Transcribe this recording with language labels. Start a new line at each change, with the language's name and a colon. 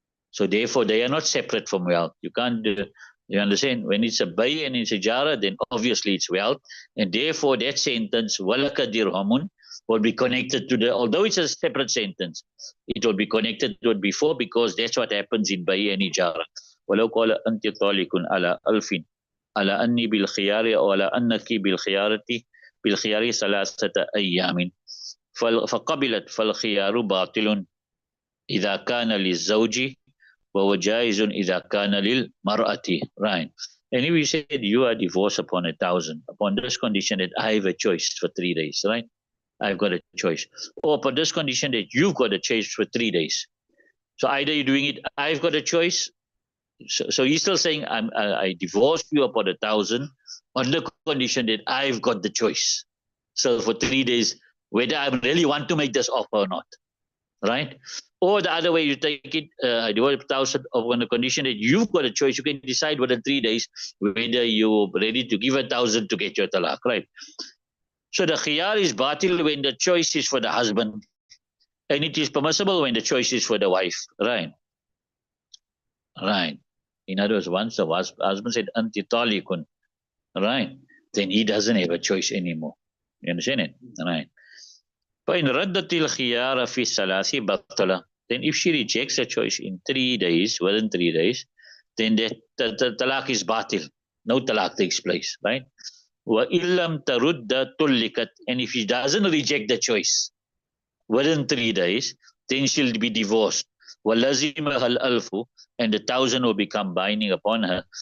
English: So therefore, they are not separate from wealth. You can't you understand? When it's a bay and it's a jara, then obviously it's wealth. And therefore, that sentence,
Arabic: walaka dirhamun,
English: will be connected to the, although it's a separate sentence, it will be connected to it before, because that's what happens in bay and ijara.
Arabic: ولو قال أنت طالق على ألف على أني بالخيار أو على أنك بالخيار ثلاثة أيام فقبلت فالخيار باطل إذا كان للزوج وهو جائز إذا كان للمرأة.
English: Right. And if you said you are divorced upon 1,000, upon this condition that I have a choice for 3 days, right? I've got a choice. Or upon this condition that you've got a choice for 3 days. So either you're doing it, I've got a choice. So he's still saying I divorced you upon 1,000 on the condition that I've got the choice. So for 3 days, whether I really want to make this offer or not, right? Or the other way, you take it, I divorce 1,000 on the condition that you've got a choice. You can decide within 3 days whether you're ready to give 1,000 to get your talaq, right? So the khiyar is batil when the choice is for the husband, and it is permissible when the choice is for the wife, right? Right. In other words, once the husband said
Arabic: anti talikun,
English: right, then he doesn't have a choice anymore. You understand it? Right.
Arabic: فإن ردت الخيار في الثلاث بطل.
English: Then if she rejects a choice in 3 days, within 3 days, then the talaq is batil. No talaq takes place, right?
Arabic: وإن لم ترد طلقت.
English: And if she doesn't reject the choice, within 3 days, then she'll be divorced.
Arabic: وَلَزِمَهَا الْأَلْفُ,
English: and the 1,000 will become binding upon her.